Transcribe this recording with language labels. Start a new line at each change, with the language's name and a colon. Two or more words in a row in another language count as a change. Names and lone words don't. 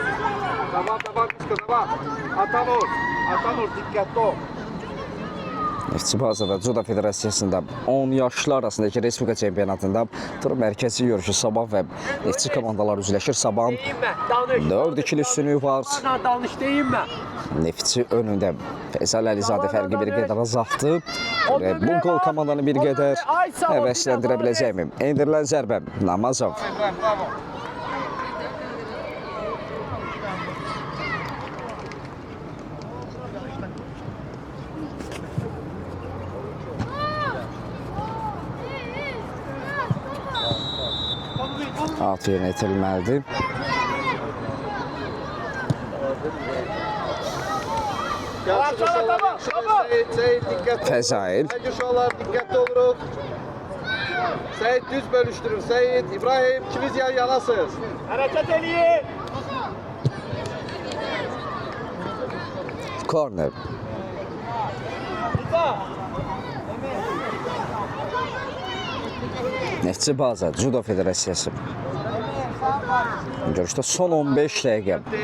Turkish: Tamam, Misko, tamam. Atanur, dikkatli ol.
Azerbaijani: Neftçi bazada Judo Federasiyasında 10 yaşlı arasındakı Respublika çempionatında tur mərkəzi görüşü Sabah və Neftçi komandalar üzləşir. Sabahın Deyinmə, danış. 4-2 üstünlüyü var.
Turkish: Bana danış, deyinmə.
Azerbaijani: Neftçi önündə Fəysal Əlizadə fərqi bir qədər azaltdı. Və bu gol komandanı bir qədər həvəsləndirə biləcəkmi? Endirilən zərbə Namazov. İbrahim, bravo. Alt yerinə itirilməlidir.
Turkish: Seyit dikkatli.
Azerbaijani: Fəzail.
Turkish: Bence uşaqlar dikkatli oluruz. Seyit düz bölüştürür. Seyit, İbrahim ikiniz yan yanasınız.
Azerbaijani: Hareket eləyin. Korner. Neftçi baza Judo Federasiyası. Görüşdə son 15 dəqiqə.